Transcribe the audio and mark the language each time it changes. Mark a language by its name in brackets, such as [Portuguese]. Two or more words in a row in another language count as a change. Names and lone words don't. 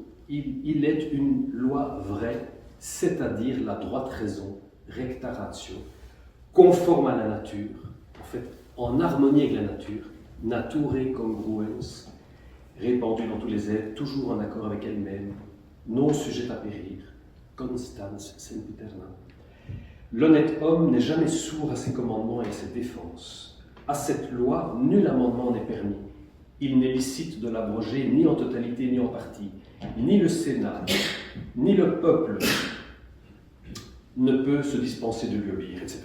[French] Il est une loi vraie, c'est-à-dire la droite raison, [Latin] recta ratio, [French] conforme à la nature, en fait en harmonie avec la nature, [Latin] nature congruens, [French] répandue dans tous les êtres, toujours en accord avec elle-même, non sujette à périr, [Latin] constans sempiterna. [French] L'honnête homme n'est jamais sourd à ses commandements et à ses défenses. À cette loi, nul amendement n'est permis. Il n'est licite de l'abroger ni en totalité ni en partie. Ni le Sénat, ni le peuple ne peut se dispenser de lui obéir, etc.